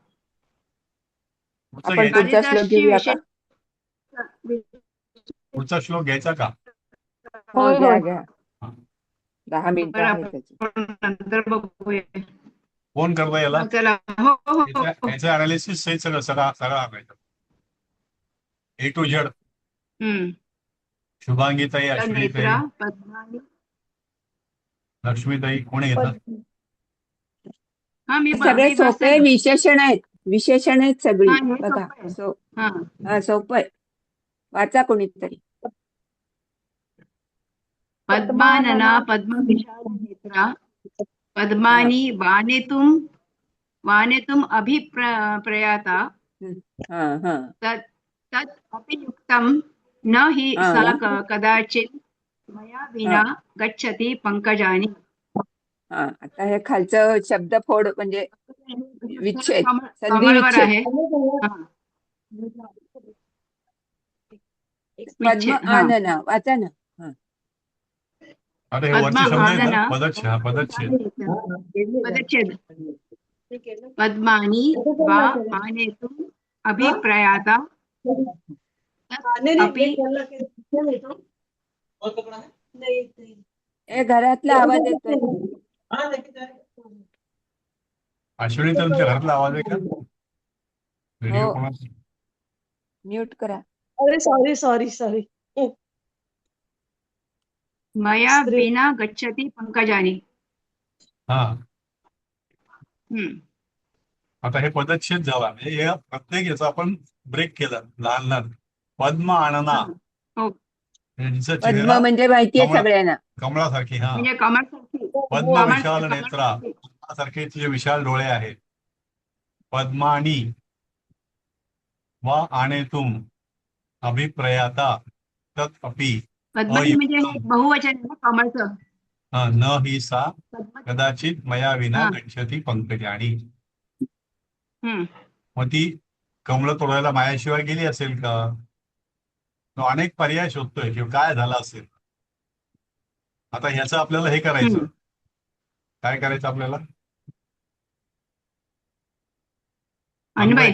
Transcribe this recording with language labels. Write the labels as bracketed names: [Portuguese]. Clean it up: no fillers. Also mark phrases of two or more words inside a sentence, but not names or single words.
[Marathi] आपण पुढचा श्लोक घेऊया का. पुढचा श्लोक घ्यायचा का. हो घ्या. 10 मिनिटं आहे त्याची. नंतर बघूया. फोन करता याला. चला. याचं अनालिसिस सगळं आणायचं. [English] A to Z. [Marathi] शुभांगीताई, अश्विनीताई, लक्ष्मीताई कोणी येतात. सगळे सोपे विशेषण आहेत सगळी. बघा सोपं आहे. वाचा कोणीतरी. [Sanskrit] पद्मानना पद्मविशाल नेत्रा पद्मानी वानेतुम अभिप्रयाता तत् अपि युक्तं न हि [Marathi] हा [Sanskrit] सा कदाचित् मया [Marathi] हा [Sanskrit] विना गच्छति पंकजानि. [Marathi] हा आता हे खालचं शब्दफोड म्हणजे विच्छेद, संधी कमळवर विच्छेद. आहे. हा. पद्म विच्छेद. हा. आनना वाचा ना. हा अरे हे पद्म वरचे शब्द आहेत ना, आनन पदच्छेद. पदच्छेद. [Sanskrit] पद्मानी वा आनेतुम् अभिप्रयाता अपि [Marathi] हे घरातला आवाज येतोय. अश्विनी, तुमच्या घरातला आवाज आहे का? व्हिडिओ हो, कोणाचा? म्यूट करा. अरे [English] sorry sorry sorry. [Marathi] मया स्त्री [Sanskrit] विना गच्छति पंकजानी. [Marathi] हा, हम्म. आता हे पदच्छेद झाला म्हणजे हे प्रत्येक याचा आपण ब्रेक केला लहान लहान. [Sanskrit] पद्म आनना [Marathi] हो. म्हणजे जिचा पद्म चेहरा म्हणजे माहितीये कमळा सगळ्यांना. कमळासारखी. हा, म्हणजे कमळसारखी. पद्म कमळ विशाल नेत्रा, कमळसारखी. सारखे तिचे विशाल डोळे आहेत. [Sanskrit] पद्मानी वा आनेतुम अभिप्रयाता तत् अपि [Marathi] पद्मानी म्हणजे हे [Sanskrit] अयुक्तम [Marathi] बहुवचन आहे ना कमळचं. [Sanskrit] न ही सा [Marathi] पद्म. [Sanskrit] कदाचित मया विना [Marathi] हा. [Sanskrit] गच्छति पंकजानी. [Marathi] हम्म. मग ती कमळ तोडायला मायाशिवाय गेली असेल का? तो अनेक पर्याय शोधतोय किंवा काय झालं असेल. आता ह्याचं आपल्याला हे करायचं. हम्म. काय करायचं आपल्याला? अन्वय.